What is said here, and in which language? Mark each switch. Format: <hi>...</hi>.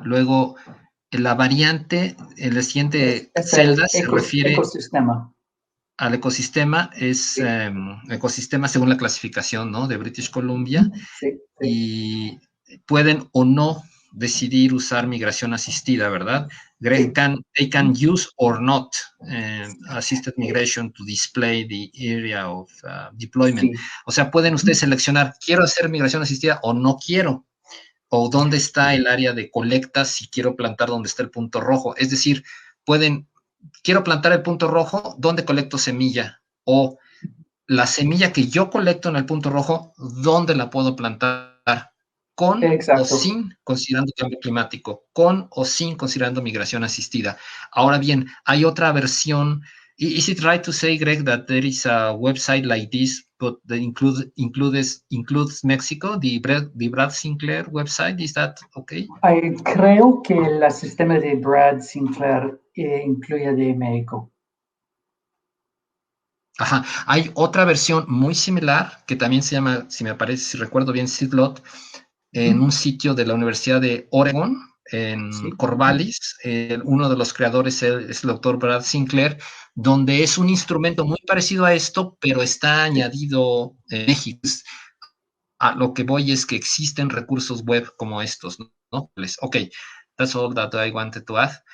<es>Luego, la variante, en la siguiente celda se refiere al ecosistema, es ecosistema según la clasificación, ¿no?, de British Columbia, y pueden o no decidir usar migración asistida, ¿verdad?</es> <en>Greg, they can use or not assisted migration to display the area of deployment.</en> <es>O sea, pueden ustedes seleccionar, quiero hacer migración asistida o no quiero, o dónde está el área de colecta si quiero plantar donde está el punto rojo. Es decir, quiero plantar el punto rojo, ¿dónde colecto semilla? O la semilla que yo colecto en el punto rojo, ¿dónde la puedo plantar? Con o sin considerando cambio climático, con o sin considerando migración asistida. Ahora bien, hay otra versión.</es> <en>Is it right to say, Greg, that there is a website like this, but that includes Mexico, the Brad Sinclair website? Is that okay?</en> <es>Creo que el sistema de Brad Sinclair incluye de México. Ajá, hay otra versión muy similar que también se llama, si recuerdo bien, Seedlot, en un sitio de la Universidad de Oregon, en Corvallis. Uno de los creadores es el doctor Brad Sinclair, donde es un instrumento muy parecido a esto, pero está añadido en México. A lo que voy es que existen recursos web como estos, ¿no?</es> <en>Ok, that's all that I wanted to add.</en>